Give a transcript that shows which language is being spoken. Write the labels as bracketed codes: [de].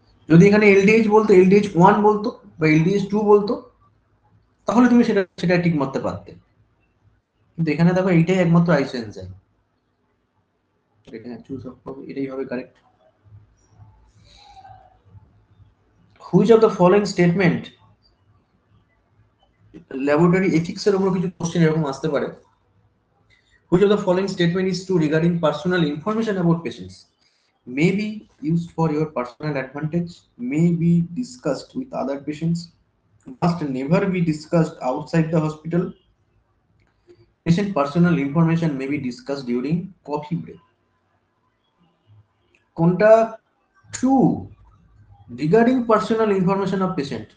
[bn] যদি এখানে এলডিএইচ বলতো, এলডিএইচ 1 বলতো বা এলডিএইচ 2 বলতো, তাহলে তুমি সেটা ঠিক মারতে পারতে, কিন্তু এখানে দেখো এইটাই একমাত্র আইসোএনজাইম, এখানে চুজ অফ হবে, এটাই হবে correct. [en] which of the following statement, [bn] laboratory এথিক্সের উপর কিছু কোশ্চেন এরকম আসতে পারে। [en] Which of the following statement is true regarding personal information about patients? May be used for your personal advantage, may be discussed with other patients, must never be discussed outside the hospital, patient personal information may be discussed during coffee break. [bn] কোনটা true regarding personal information of patient?